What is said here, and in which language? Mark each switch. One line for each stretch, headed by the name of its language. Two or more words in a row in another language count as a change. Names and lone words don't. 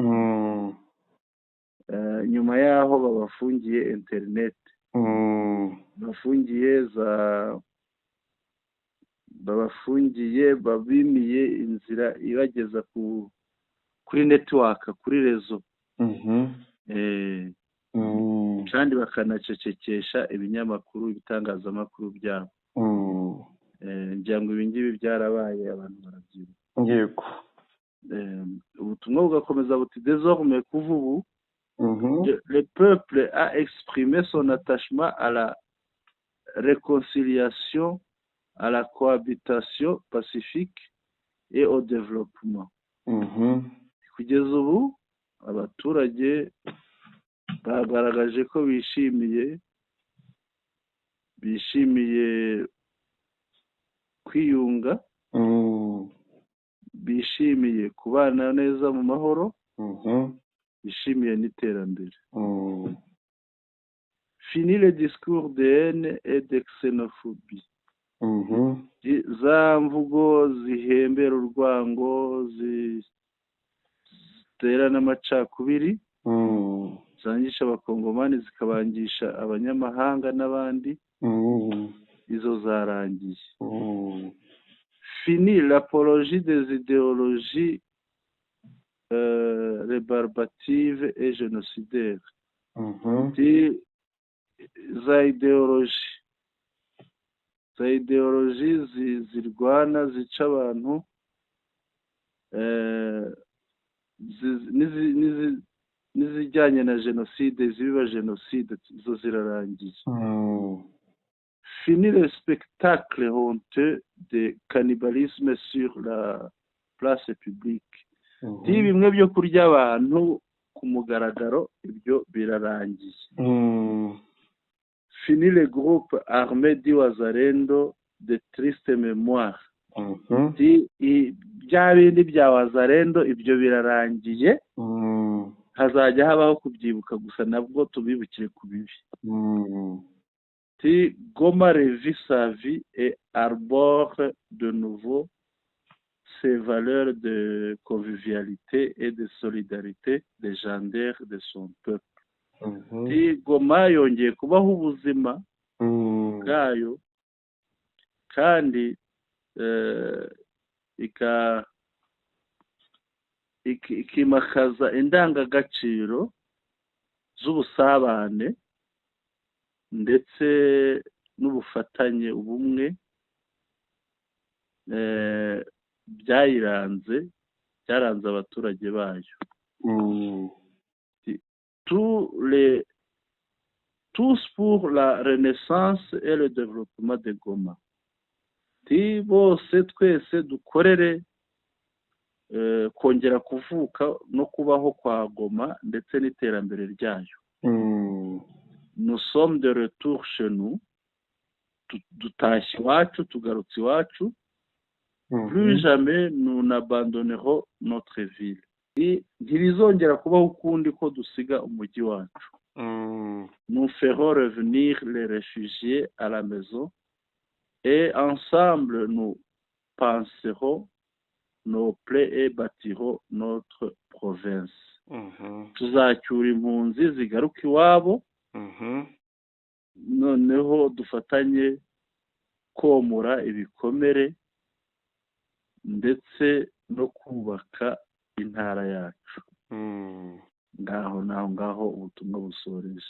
Kinyarwanda: Nyuma yaho babafungiye internet, babimiye inzira ibageza kuri network, kuri rezo, kandi bakanacecekesha ibinyamakuru, ibitangazamakuru byabo. Ngira ngo ibi ngibi byarabaye, abantu barabyibuka. Yego. Ubutumwa bugakomeza buti
French: désormais
Kinyarwanda: kuva ubu
French: le peuple a exprimé son attachement à la réconciliation, à la cohabitation pacifique et au développement.
Kinyarwanda: Kugeza ubu abaturage bagaragaje ko bishimiye kwiyunga, bishimiye kubana neza mu mahoro, bishimiye n'iterambere.
French: Fini le discours de haine et de xénophobie.
Kinyarwanda: Za mvugo zihembera urwango, zitera n'amacakubiri, zangisha abakongomani zikabangisha abanyamahanga n'abandi, izo zarangiye.
French: Fini l'apologie des idéologies rébarbatives et génocidaires.
Kinyarwanda: Za ideologie zirwana, zica abantu, n'izijyanye na jenoside, zibiba jenoside, zo zirarangiye.
French: Fini le spectacle honteux de cannibalisme sur la place publique.
Kinyarwanda: Bimwe byo kurya abantu ku mugaragaro, ibyo birarangiye.
French: Fini le groupe armé du Wazalendo de triste mémoire.
Kinyarwanda: Bya bindi bya Wazalendo ibyo birarangiye, hazajya habaho kubyibuka gusa, nabwo tubibukire ku bibi.
French: Goma revit sa vie et arbore de nouveau ses valeurs de convivialité et de solidarité légendaires de son peuple.
Kinyarwanda: Goma yongeye kubaho ubuzima bwayo, kandi ikimakaza indangagaciro z'ubusabane ndetse n'ubufatanye, ubumwe byaranze abaturage bayo.
French: Tous pour la renaissance et le développement de Goma.
Kinyarwanda: Bose twese dukorere kongera kuvuka no kubaho kwa Goma ndetse n'iterambere ryayo.
French: Nous sommes de retour chez nous.
Kinyarwanda: Dutashye iwacu, tugarutse iwacu.
French: Plus jamais nous n'abandonnerons notre ville.
Kinyarwanda: Ntibizongera kubaho ukundi ko dusiga umujyi wacu.
French: Nous ferons revenir les réfugiés à la maison et ensemble nous penserons nos plaies et bâtirons notre province.
Kinyarwanda: Tuzacyura impunzi zigaruka iwabo, noneho dufatanye komora ibikomere ndetse no kubaka intara yacu. Ngaho ubutumwa busoreje.